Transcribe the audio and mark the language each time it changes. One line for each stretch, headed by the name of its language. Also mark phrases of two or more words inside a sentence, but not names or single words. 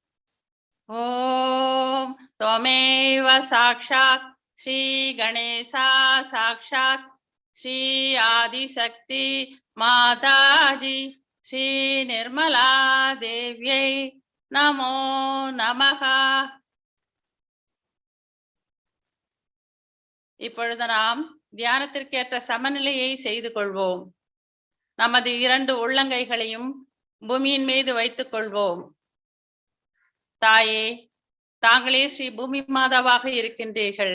Sanskrit: ओम त्वमेव साक्षात् श्री गणेशा साक्षात् श्री आदिशक्ति माताजी श्री निर्मला देव्यै नमो नमः।
Tamil: இப்பொழுது நாம் தியானத்திற்கேற்ற சமநிலையை செய்து கொள்வோம். நமது இரண்டு உள்ளங்கைகளையும் பூமியின் மீது வைத்துக் கொள்வோம். தாயே, தாங்களே ஸ்ரீ பூமி மாதாவாக இருக்கின்றீர்கள்.